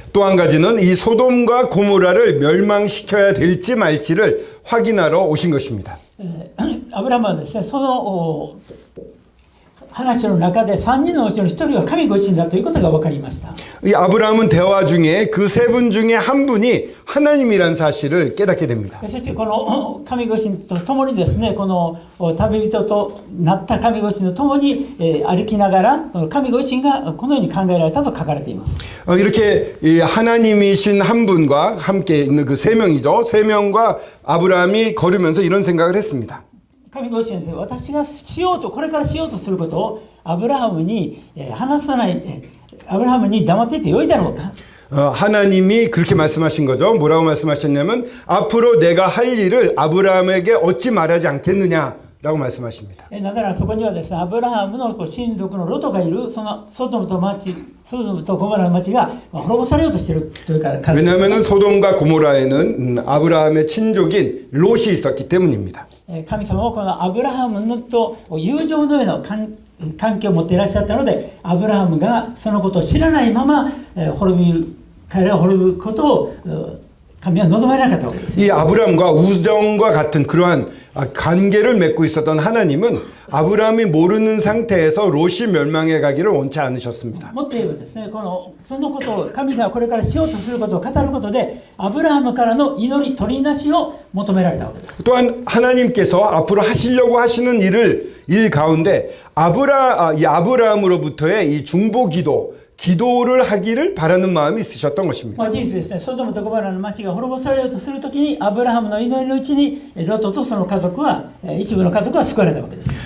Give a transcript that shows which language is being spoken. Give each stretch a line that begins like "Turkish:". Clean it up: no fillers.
Korean: 또 한 가지는 이 소돔과 고모라를 멸망시켜야 될지 말지를 확인하러 오신 것입니다.
Japanese: アブラハムはですね、その話の中で3人のうちの1人は神ご自身だということが分かりました。
Korean: 이 아브라함은 대화 중에 그 3분 중에 한 분이 하나님이란 사실을 깨닫게 됩니다.
Japanese: そしてこの神ご自身と共にですね、この旅人となった神ご自身と共に歩きながら神ご自身がこのように考えられたと書かれています。
Korean: 이렇게 하나님이신 한 분과 함께 있는 그 3명이죠. 3명과 아브라함이 걸으면서 이런 생각을 했습니다.
Japanese: 神ご自身で私がこれからしようとすることをアブラハムに話さない、アブラハムに黙っていてよいだろうか。
Korean: 하나님이 그렇게 말씀하신 거죠. 뭐라고 말씀하셨냐면 앞으로 내가 할 일을 아브라함에게 얻지 말하지 않겠느냐라고 말씀하십니다.
Japanese: なぜならそこにはですね、アブラハムの親族のロトがいるそのソドムとゴモラの町が滅ぼされようとしているというから。
Korean: 왜냐하면 소돔과 고모라에는 아브라함의 친족인 롯이 있었기 때문입니다.
Japanese: 神様はこのアブラハムのと友情のような関係を持っていらっしゃったので、アブラハムがそのことを知らないまま彼らが滅ぶことを神は望まれなかったわけです。
Korean: 이 아브라함과 우정과 같은 그러한 관계를 맺고 있었던 하나님은 아브라함이 모르는 상태에서 롯이 멸망해 가기를 원치 않으셨습니다.
Japanese: もっと言えばですね、そのことを神がこれからしようとすることを語ることで、アブラハムからの祈り取りなしを求められたわけです。
Korean: 또한 하나님께서 앞으로 하시려고 하시는 일 가운데 이 아브라함으로부터의 이 중보 기도를 하기를 바라는 마음이 있으셨던 것입니다.
Japanese: 事実ですね、ソドムとゴモラの町が滅ぼされようとするときに、アブラハムの祈りのうちにロトとその家族は、一部の家族は救われたわけです。